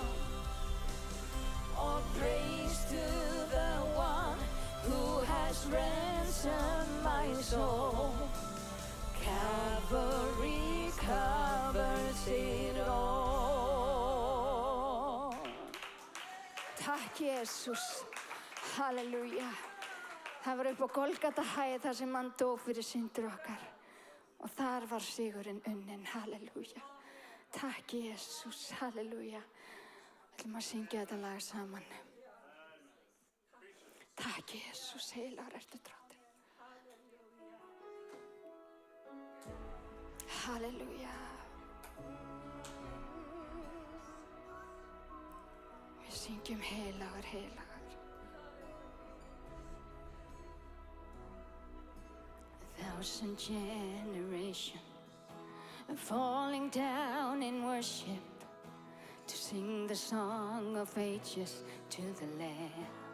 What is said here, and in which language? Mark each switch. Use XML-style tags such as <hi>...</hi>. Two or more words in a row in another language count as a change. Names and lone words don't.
<en>All praise to the one who has ransomed my soul. Calvary covers it all.</en> <is>Takk Jesus. Halleluja. Það var upp á Golgatahæð þar sem hann dó fyrir syndir okkar. Og þar var sigurinn unninn. Halleluja. Takk Jesus. Halleluja. Við ætlum að syngja þetta lag saman. Takk Jesus. Heilagur ertu drottinn. Halleluja. Við syngjum heilagur, heilagur.</is> <en>A thousand generations are falling down in worship to sing the song of ages to the Lamb.</en>